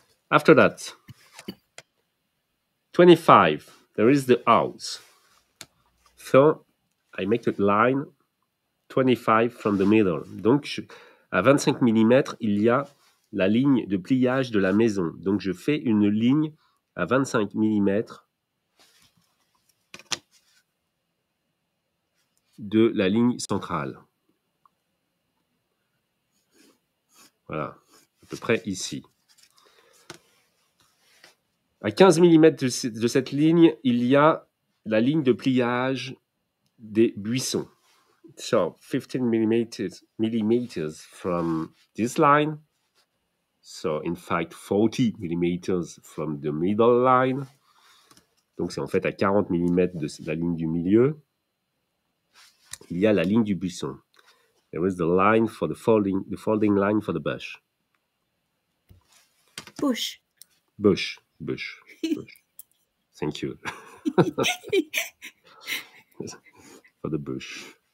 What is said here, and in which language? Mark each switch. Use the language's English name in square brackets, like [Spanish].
[English] After that, 25, there is the house. So, I make a line 25 from the middle. [French] Donc, à 25 mm, il y a la ligne de pliage de la maison. Donc, je fais une ligne à 25 mm de la ligne centrale. Voilà, à peu près ici. À 15 mm de cette ligne, il y a la ligne de pliage des buissons. [English] So, 15 millimeters from this line. So, in fact, 40 millimeters from the middle line. [French] Donc, c'est en fait à 40 mm de la ligne du milieu. Il y a la ligne du buisson. [English] There is the line for the folding line for the bush. Bush. Bush. Thank you. For the bush.